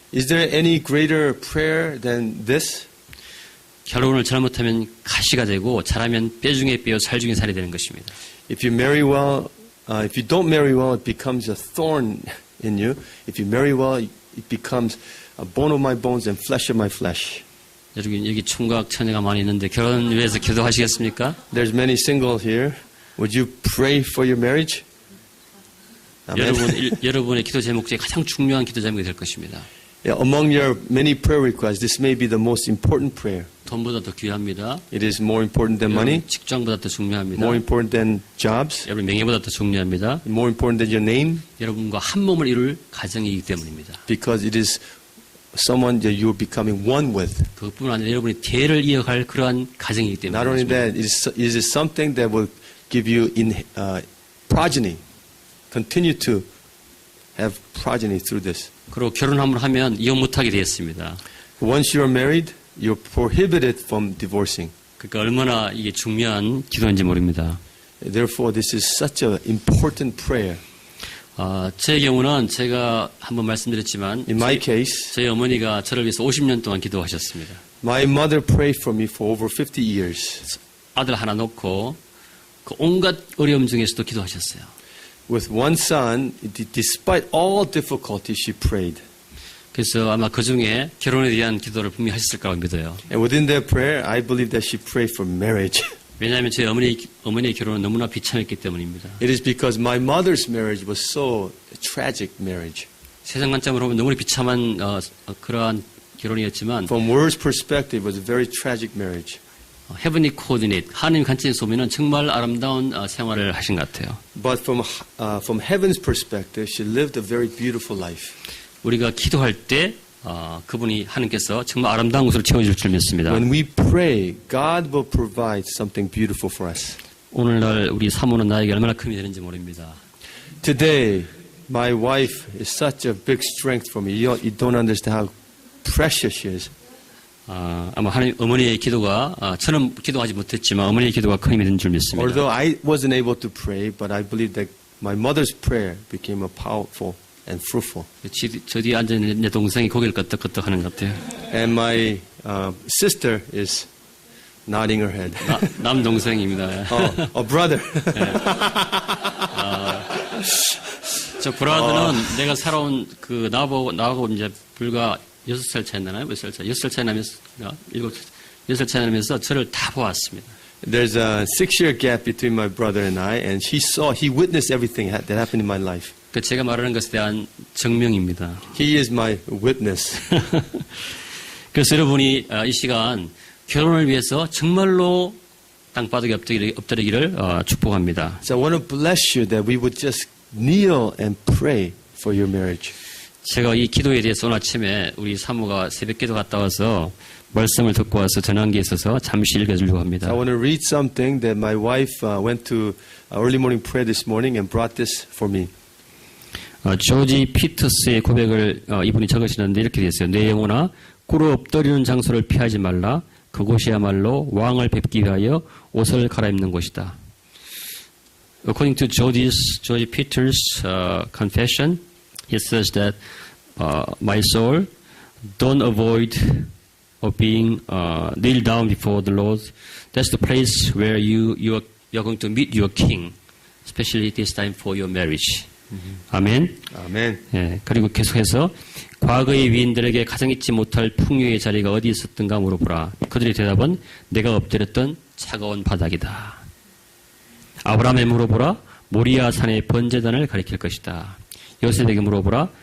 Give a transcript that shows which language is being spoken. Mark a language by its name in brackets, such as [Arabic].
[English] Is there any greater prayer than this? [Korean] 결혼을 잘못하면 가시가 되고 잘하면 뼈 중에 뼈, 살 중에 살이 되는 것입니다. [English] If you marry well, if you don't marry well, it becomes a thorn in you. If you marry well, it becomes a bone of my bones and flesh of my flesh. [Korean] 여기 총각 처녀가 많이 있는데 결혼을 위해서 기도하시겠습니까? [English] There's many single here. Would you pray for your marriage? Amen. [Korean] 여러분의 기도 제목 중에 가장 중요한 기도 제목이 될 것입니다. [English] Yeah, among your many prayer requests, this may be the most important prayer. [Korean] 돈보다 더 귀합니다. [English] It is more important than money, [Korean] 여러분 직장보다 더 중요합니다. [English] more important than jobs, [Korean] 여러분 명예보다 더 중요합니다. [English] more important than your name, [Korean] 여러분과 한 몸을 이룰 가정이기 때문입니다. [English] because it is someone that you're becoming one with. [Korean] 그것뿐만 아니라 여러분이 대를 이어갈 그러한 가정이기 때문에 [English] Not only [Korean] 그렇습니다. [English] that, it is something that will give you progeny, continue to have progeny through this. [Korean] 그리고 결혼함을 하면 이혼 못하게 되었습니다. [English] Once you are married, you're prohibited from divorcing. [Korean] 그러니까 얼마나 이게 중요한 기도인지 모릅니다. [English] Therefore, this is such an important prayer. [Korean] 제 경우는 제가 한번 말씀드렸지만 [English] In my case, [Korean] 저희 어머니가 저를 위해서 50년 동안 기도하셨습니다. [English] my mother prayed for me for over 50 years. [Korean] 아들 하나 놓고 그 온갖 어려움 중에서도 기도하셨어요. [English] With one son, despite all difficulties, she prayed. [Korean] 그래서 아마 그 중에 결혼에 대한 기도를 분명히 하셨을 거라고 믿어요. [English] And within that prayer, I believe that she prayed for marriage. [Korean] 왜냐하면 제 어머니의 결혼은 너무나 비참했기 때문입니다. [English] It is because my mother's marriage was so tragic marriage. [Korean] 세상 관점으로 보면 너무나 비참한 그러한 결혼이었지만 [English] From world's perspective, it was a very tragic marriage. 헤븐리 코디네이트 [Korean] 하나님 관점에서 보면 정말 아름다운 생활을 하신 것 같아요. [English] But from heaven's perspective, she lived a very beautiful life. [Korean] 우리가 기도할 때 그분이 하나님께서 정말 아름다운 것으로 채워줄 줄 믿습니다. [English] When we pray, God will provide something beautiful for us. [Korean] 오늘날 우리 사모는 나에게 얼마나 큰 힘이 되는지 모릅니다. [English] Today, my wife is such a big strength for me. You don't understand how precious she is. [Korean] 아마 하나님 어머니의 기도가 저는 기도하지 못했지만 어머니의 기도가 큰 힘이 된 줄 믿습니다. [English] Although I wasn't able to pray, but I believe that my mother's prayer became a powerful and fruitful. [Korean] 저 뒤에 앉아있는 내 동생이 고개를 끄덕끄덕 하는 것 같아요. [English] And my sister is nodding her head. [Korean] 남동생입니다. [English] A brother. [Korean] 저 브라더는 내가 살아온 그 나하고 이제 불과 6살 차이 나나요? 몇 살 차이? 6살 차이 나면서 6살 차이 나면서 저를 다 보았습니다. [English] There's a 6-year gap between my brother and I, and he witnessed everything that happened in my life. [Korean] 그 제가 말하는 것에 대한 증명입니다. [English] He is my witness. [Korean] 그래서 여러분이 이 시간 결혼을 위해서 정말로 땅바닥에 엎드리기를 축복합니다. [English] So I want to bless you that we would just kneel and pray for your marriage. [Korean] 제가 이 기도에 대해서 오늘 아침에 우리 사모가 새벽 기도 갔다 와서 말씀을 듣고 와서 전한 게 있어서 잠시 읽어주려고 합니다. [English] I want to read something that my wife went to early morning prayer this morning and brought this for me. [Korean] 조지 피터스의 고백을 이분이 적으시는데 이렇게 되어 있어요. 내 영혼아 꿇어 엎드리는 장소를 피하지 말라. 그곳이야말로 왕을 뵙기 위하여 옷을 갈아입는 곳이다. [English] According to George Peters' confession, he says that my soul, don't avoid of being kneel down before the Lord. That's the place where you're going to meet your King, especially this time for your marriage. [Korean] 아멘. 아멘. 예, 그리고 계속해서 과거의 위인들에게 가장 잊지 못할 풍요의 자리가 어디 있었던가 물어보라. 그들의 대답은 내가 엎드렸던 차가운 바닥이다. 아브라함에 물어보라. 모리아 산의 번제단을 가리킬 것이다. 요셉에게 물어보라.